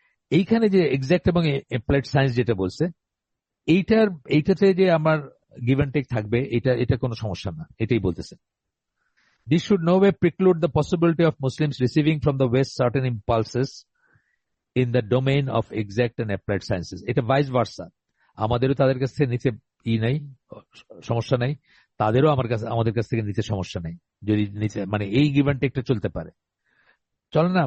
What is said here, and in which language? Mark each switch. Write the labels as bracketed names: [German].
[Bangla] এইখানে যে এক্সাক্ট এবং অ্যাপ্লাইড সায়েন্স যেটা বলছে, এইটাতে যে আমার গিভ অ্যান্ড টেক থাকবে, এটা কোনো সমস্যা না, এটাই বলতেছে। [English] This should no way preclude the possibility of Muslims receiving from the West certain impulses in the domain of exact and applied sciences. [Bangla] এটা ভাইস ভার্সা, আমাদেরও তাদের কাছ থেকে নিতে নাই, সমস্যা নাই, তাদেরও আমাদের কাছ থেকে নিতে সমস্যা নাই, যদি নিতে মানে এই গিভ অ্যান্ড টেকটা চলতে পারে, চলে না?